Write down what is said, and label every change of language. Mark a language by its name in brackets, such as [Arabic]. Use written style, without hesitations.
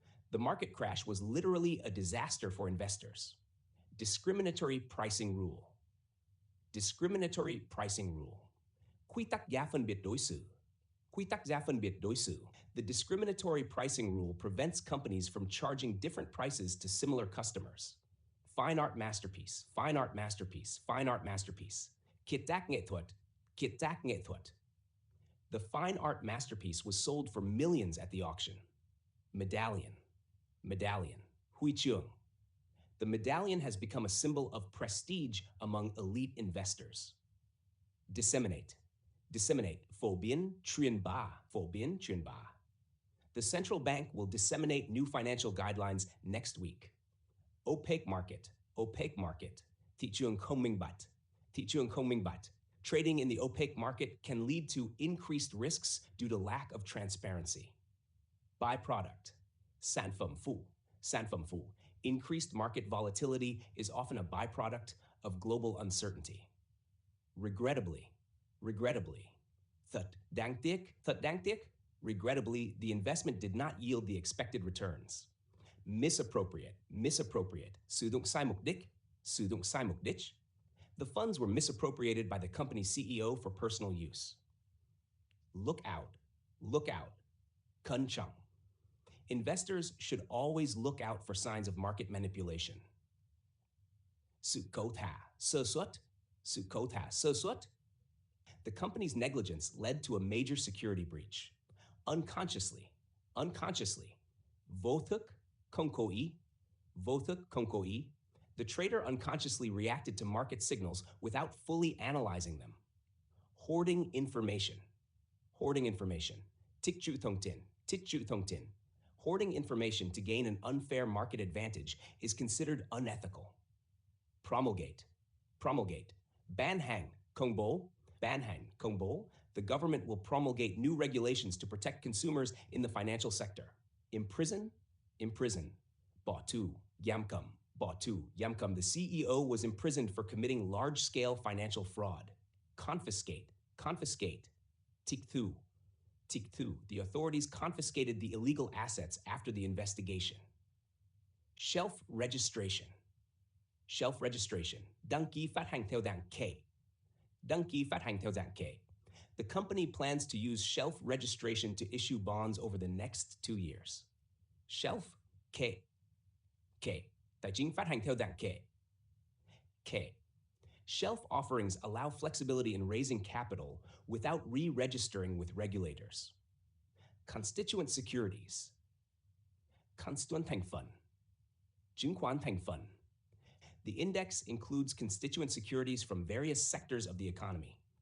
[English] The market crash was literally a disaster for investors. Discriminatory pricing rule. Discriminatory pricing rule. [Vietnamese] Quy tắc giá phân biệt đối xử. Quy tắc giá phân biệt đối xử. [English] The discriminatory pricing rule prevents companies from charging different prices to similar customers. Fine art masterpiece, fine art masterpiece, fine art masterpiece. [Vietnamese] Kiệt tác nghệ thuật, kiệt tác nghệ thuật. [English] The fine art masterpiece was sold for millions at the auction. Medallion, medallion, [Vietnamese] huy chương. [English] The medallion has become a symbol of prestige among elite investors. [Vietnamese] Disseminate, disseminate, phổ biến, truyền bá, phổ biến, truyền bá. [English] The central bank will disseminate new financial guidelines next week. Opaque market, opaque market. [Vietnamese] Thị trường không minh bạch, thị trường không minh bạch. [English] Trading in the opaque market can lead to increased risks due to lack of transparency. [Vietnamese] Byproduct, sản phẩm phụ, sản phẩm phụ. [English] Increased market volatility is often a byproduct of global uncertainty. Regrettably, regrettably. [Vietnamese] Thật đáng tiếc. [English] Regrettably, the investment did not yield the expected returns. Misappropriate, misappropriate. [Vietnamese] Sử dụng sai mục đích, sử dụng sai mục đích. [English] The funds were misappropriated by the company's CEO for personal use. Look out, look out. [Vietnamese] Cẩn trọng. [English] Investors should always look out for signs of market manipulation. [Vietnamese] Sự cố thả, sơ suất, sự cố thả, sơ suất. [English] The company's negligence led to a major security breach. Unconsciously. [Vietnamese] Vô thức, không cố ý, vô thức, không cố ý. [English] The trader unconsciously reacted to market signals without fully analyzing them. Hoarding information. Hoarding information. [Vietnamese] Tích trữ thông tin. Tích trữ thông tin. [English] Hoarding information to gain an unfair market advantage is considered unethical. Promulgate. Promulgate. [Vietnamese] Ban hành. Công bố. Ban hành. Công bố. [English] The government will promulgate new regulations to protect consumers in the financial sector. Imprison. Imprison. [Vietnamese] Bỏ tù. Giam cầm. Bỏ tù. Giam cầm. [English] The CEO was imprisoned for committing large-scale financial fraud. Confiscate. Confiscate. [Vietnamese] Tịch thu. Tịch thu. [English] The authorities confiscated the illegal assets after the investigation. Shelf registration. Shelf registration. [Vietnamese] Đăng ký phát hành theo đăng ký. Đăng ký phát hành theo đăng ký. [English] The company plans to use shelf registration to issue bonds over the next 2 years. Shelf K. K. [Vietnamese] Tài chính phát hành theo đăng ký. K. [English] Shelf offerings allow flexibility in raising capital without re-registering with regulators. Constituent securities. [Vietnamese] constituent thành phần, chứng khoán thành phần. [English] The index includes constituent securities from various sectors of the economy.